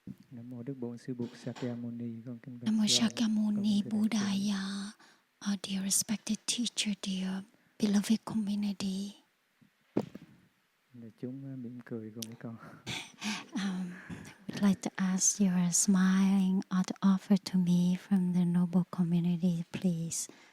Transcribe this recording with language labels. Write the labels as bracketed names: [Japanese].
[Vietnamese] Nam mô Đức Bổn Sư Bụt Sakyamuni. Con kính bạch [English] Namo Shakyamuni Buddhaya, our dear respected teacher, dear beloved community. [Vietnamese] Để chúng mỉm cười cùng với con. [English] Would like to ask your smiling offer to me from the noble community, please.